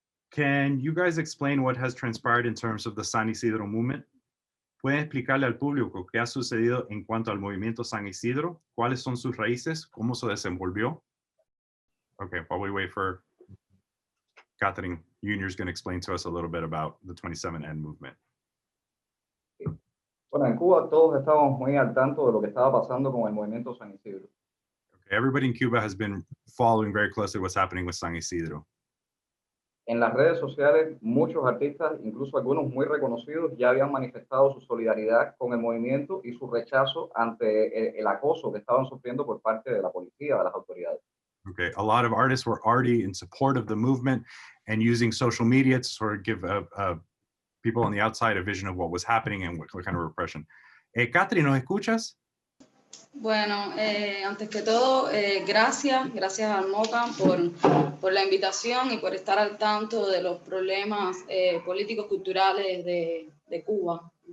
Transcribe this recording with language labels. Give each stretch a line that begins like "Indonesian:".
English: Can you guys explain what has transpired in terms of the San Isidro movement?
Spanish: ¿Pueden explicarle al público qué ha sucedido en cuanto al movimiento San Isidro? ¿Cuáles son sus raíces? ¿Cómo se desenvolvió?
English: Okay, while we wait for Catherine, Junior's going to explain to us a little bit about the 27N movement.
Spanish: Bueno, en Cuba todos estamos muy al tanto de lo que estaba pasando con el movimiento San Isidro.
English: Okay, everybody in Cuba has been following very closely what's happening with San Isidro.
Spanish: En las redes sociales, muchos artistas, incluso algunos muy reconocidos, ya habían manifestado su solidaridad con el movimiento y su rechazo ante el acoso que estaban sufriendo por parte de la policía, de las autoridades.
English: Okay, a lot of artists were already in support of the movement and using social media to sort of give people on the outside a vision of what was happening and what kind of repression. Catherine,
Spanish: ¿nos escuchas? Bueno, antes que todo, gracias al MOCA por la invitación y por estar al tanto de los problemas políticos culturales de Cuba.